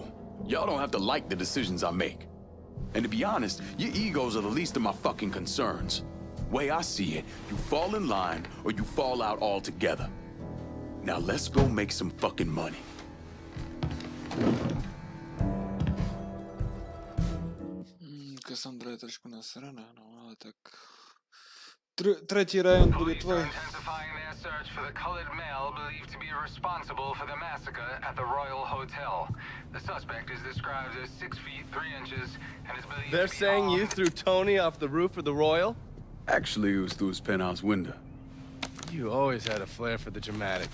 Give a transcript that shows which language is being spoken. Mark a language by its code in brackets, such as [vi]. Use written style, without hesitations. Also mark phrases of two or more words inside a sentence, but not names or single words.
[en] Y'all don't have to like the decisions I make. And to be honest, your egos are the least of my fucking concerns. Way I see it, you fall in line or you fall out altogether. Now let's go make some fucking money. [sk] Cassandra je trošku nasraná, no ale tak... Tretí rajon bude tvoj. [en] Intensifying their search for the colored male believed to be responsible for the massacre at the Royal Hotel. The suspect is described as 6 feet 3 inches and is believed They're to be saying you armed. threw Tony off the roof of the Royal? Actually, it was through his penthouse window. You always had a flair for the dramatic.